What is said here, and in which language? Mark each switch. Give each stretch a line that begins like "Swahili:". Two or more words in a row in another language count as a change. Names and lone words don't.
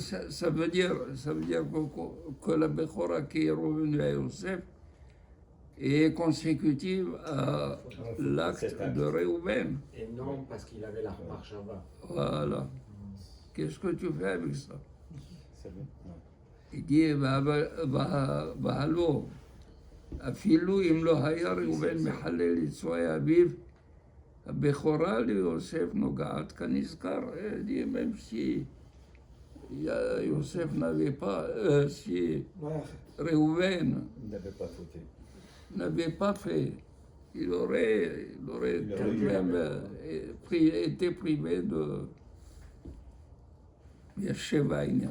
French: Ça veut dire que la Bechora qui est revenue à Yosef est consécutive à l'acte de Réhouven. Et non parce qu'il avait la marchava. Voilà. Qu'est-ce que tu fais avec ça? C'est bon. Il dit, Bahalo,
Hebrew: אפילו אם לא היה ראובן מחלל את צבאי אביו, הבכורה ליוסף נוגעת כנזכר.
French: Même si Yosef n'avait pas, si Réhouven Il n'avait pas fauté. n'avait pas fait, il aurait quand même été privé de Yesheva Inyan.